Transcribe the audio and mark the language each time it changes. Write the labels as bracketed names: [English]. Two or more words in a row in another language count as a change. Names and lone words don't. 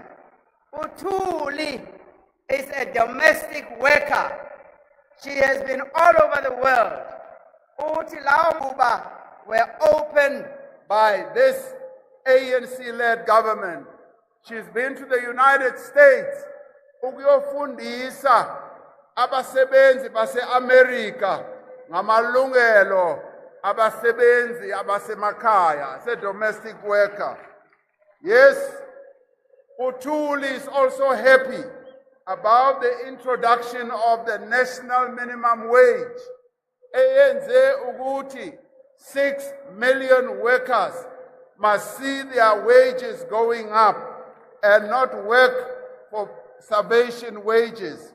[English] Utuli is a domestic worker. She has been all over the world. Utilauba were opened by this ANC-led government. She's been to the United States. [Zulu] Ukuyofundisa abasebenzi base-America ngamalungelo abasebenzi abasemakhaya, [English] a domestic worker. Yes, Utuli is also happy about the introduction of the national minimum wage. ANC ukuthi 6 million workers must see their wages going up and not work for starvation wages.